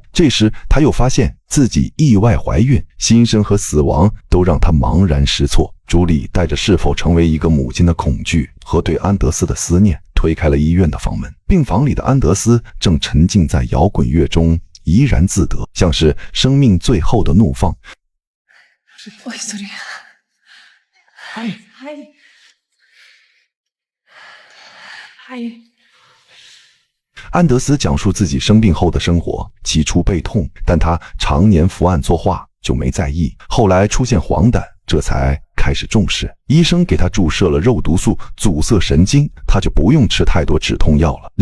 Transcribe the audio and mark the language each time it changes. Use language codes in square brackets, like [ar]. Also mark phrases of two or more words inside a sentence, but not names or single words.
[zh] 这时她又发现自己意外怀孕，新生和死亡都让她茫然失措。朱莉带着是否成为一个母亲的恐惧和对安德斯的思念，推开了医院的房门。病房里的安德斯正沉浸在摇滚乐中，怡然自得，像是生命最后的怒放。 [no] Oi, sorry. Hei. Hei. Hei. [zh] 安德斯讲述自己生病后的生活，起初背痛，但他常年伏案作画，就没在意。后来出现黄疸， 这才开始重视。医生给他注射了肉毒素，阻塞神经，他就不用吃太多止痛药了。